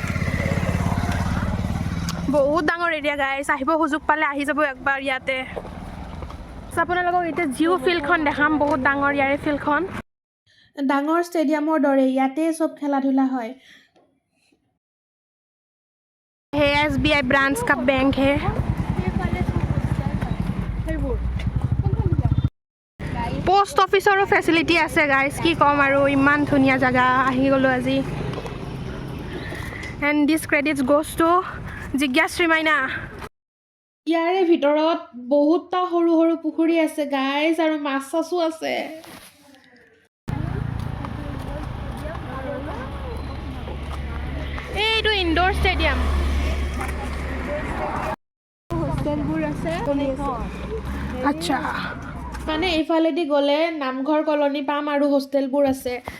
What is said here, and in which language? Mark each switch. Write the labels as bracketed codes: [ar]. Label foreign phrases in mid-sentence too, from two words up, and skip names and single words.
[as] বহুত ডাঙৰ এৰিয়া গাইছ আহিব সুযোগ পালে আহি যাব একবাৰ ইয়াতে আপোনালোকক এতিয়া জিঅ' ফিল্ডখন দেখাম বহুত ডাঙৰ ইয়াৰে ফিল্ডখন ডাঙৰ ষ্টেডিয়ামৰ দৰে ইয়াতে চব খেলা ধূলা হয় [hi] है SBI ब्रांच का बैंक है पोस्ट ऑफिसरो फैसिलिटी [as] আছে गाइस কি কম আৰু ইমান ধুনীয়া জায়গা আহি গলো আজি [en] and this credits goes to [as] জিজ্ঞাশ্ৰী মাইনা ইয়াৰে ভিতৰত বহুতটা সৰু সৰু পুখুৰী আছে গাইস আৰু মাছ চাছো আছে এইটো ইনডোৰ ষ্টেডিয়াম আচ্ছা মানে এইফালেদি গ'লে নামঘৰ কলনী পাম আৰু হোষ্টেলবোৰ আছে